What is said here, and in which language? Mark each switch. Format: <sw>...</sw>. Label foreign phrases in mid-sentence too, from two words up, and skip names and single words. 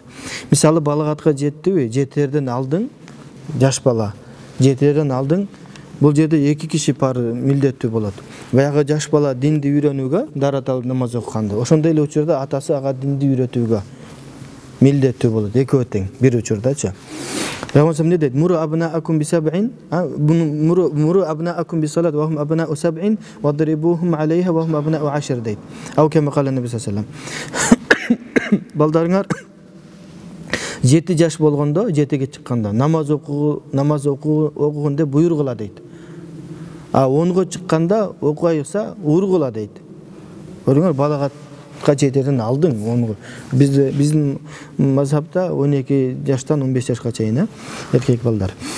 <ky>Мисалы балагатка жеттиби? Жетерден алдың, жаш бала, жетерден алдың, бул жерде эки киши милдеттүү болот. Баягы жаш бала динди үйрөнүүгө, дарат алып намаз окуганда, ошондой эле учурда атасы ага динди үйрөтүүгө милдеттүү болот. Экөө тең, бир учурдачы. Пейгамбар эмне дейт?</ky> <ar>مروا أبناءكم بسبع مروا أبناءكم بالصلاة وهم أبناء سبع واضربوهم عليها وهم أبناء عشر</ar> <ky>дейт.</ky> <ar>أو كما قال النبي صلى الله عليه وسلم.</ar> <ky>Балдарыңар 7 жаш болгондо, 7ге чыкканда намаз окугун деп буйругула дейт. А 10го чыкканда окуйса ургула дейт. Көрүңөр, балагатка жетерден алдың 10го. Биздин мазхабта 12 жаштан 15 жашка чейин эркек балдар.</ky>